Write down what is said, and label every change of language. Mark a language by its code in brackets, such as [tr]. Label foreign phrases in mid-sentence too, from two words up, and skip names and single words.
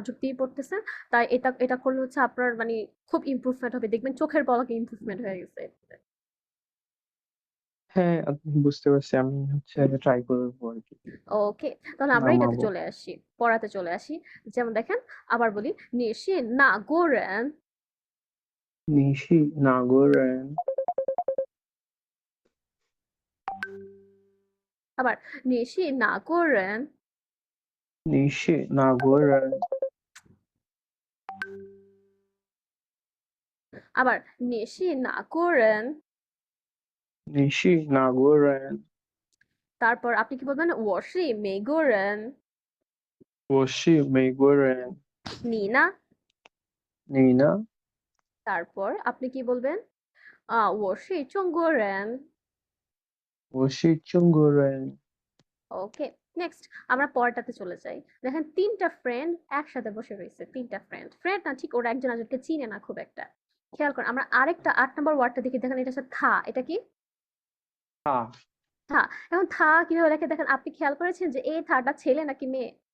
[bn] মনোযোগ দিয়ে পড়তেছেন। তাই এটা এটা করলে হচ্ছে আপনার মানে খুব ইমপ্রুভমেন্ট হবে। দেখবেন চোখের পলকে ইমপ্রুভমেন্ট হয়ে গেছে। হ্যাঁ, বুঝতে পারছি। আমি হচ্ছে ট্রাই করবো আর কি। ওকে। তাহলে আমরা এটাতে নামাবো। চলে আসি। পড়াতে চলে আসি। যেমন দেখেন আবার বলি, [zh] 你是哪国人? 你是哪国人. আবার 你是哪国人? 你是哪国人. আবার 你是哪国人? 你是哪国人. [bn] তারপর আপনি কি বলবেন? [zh] 我是美国人。我是美国人。你呢? 你呢？ [bn] তারপর আপনি কি বলবেন? [zh] 我是中国人。我是中国人。 [bn] ওকে, নেক্সট আমরা পরেরটাতে চলে যাই। দেখেন ৩ টা ফ্রেন্ড একসাথে বসে রইছে। ৩ টা ফ্রেন্ড। ফ্রেন্ড না ঠিক ওরা একজন আরেকজনকে চিনে না খুব একটা। খেয়াল করেন আমরা আরেকটা ৮ নাম্বার ওয়ার্ডটা দেখি, দেখেন এটা হচ্ছে থা। এটা কি? হ্যাঁ। থা। এখন থা কিভাবে লেখে দেখেন, আপনি খেয়াল করেছেন যে এই থাটা ছেলে নাকি মেয়ে?